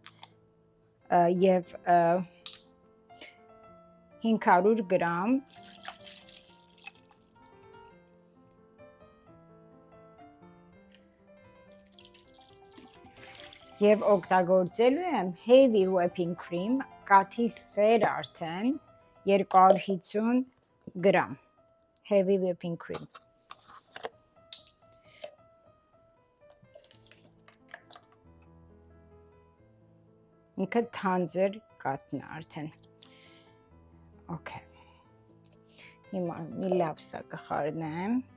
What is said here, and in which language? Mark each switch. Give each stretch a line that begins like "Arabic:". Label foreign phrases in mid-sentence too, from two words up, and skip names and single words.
Armenian: եւ 500 գրամ եւ օգտագործելու եմ
English: heavy whipping cream,
Armenian: կաթի սեր արդեն 250 գրամ
English: heavy whipping cream։
Armenian: Ինքը թանձր կաթն է արդեն։ Okay։ Հիմա մի լավ սա կխառնեմ։